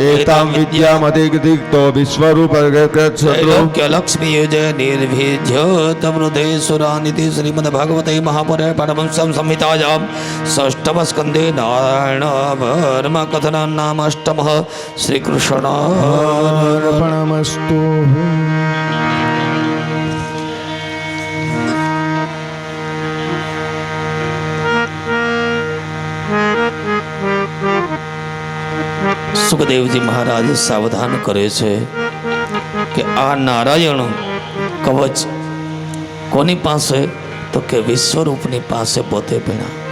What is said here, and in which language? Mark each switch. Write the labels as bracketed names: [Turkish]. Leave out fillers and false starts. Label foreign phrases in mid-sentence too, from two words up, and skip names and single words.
[Sanskrit] एतां विद्यामधिगदिक्तो विश्वरूपशत्रु त्रैलोक्यलक्ष्मीयुजे निर्भिज्य तमृते सुरानिति श्रीमद्भगवते महापुराणे परमहंस संहितायां षष्ठमस्कन्धे नारायण वर्म कथनं नाम अष्टमः श्रीकृष्णार्पणमस्तु। [Gujarati] સુખદેવજી મહારાજ સાવધાન કરે છે કે આ નારાયણ કવચ કોની પાસે તો કે વિશ્વરૂપની પાસે પોતે ભણ્યા